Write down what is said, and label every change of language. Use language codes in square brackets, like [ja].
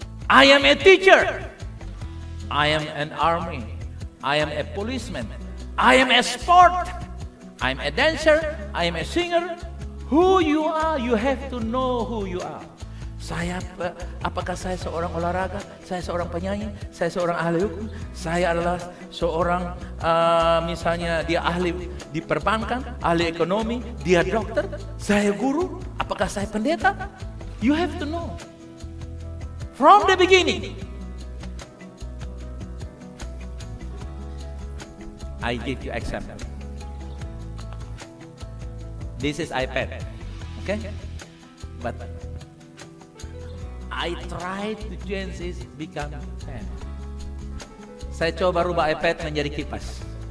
[en] I am a teacher. I am an army. I am a policeman. I am a sport. I am a dancer. I am a singer. Who you are, you have to know who you are. [id] Apakah saya seorang olahraga? Saya seorang penyanyi? Saya seorang ahli hukum? Saya adalah seorang misalnya dia ahli di perbankan, ahli ekonomi, dia dokter, saya guru, apakah saya pendeta? [en] You have to know. From the beginning. I give you example. This is iPad, okay? But I try to change it become fan. [id] Saya coba rubah iPad menjadi kipas.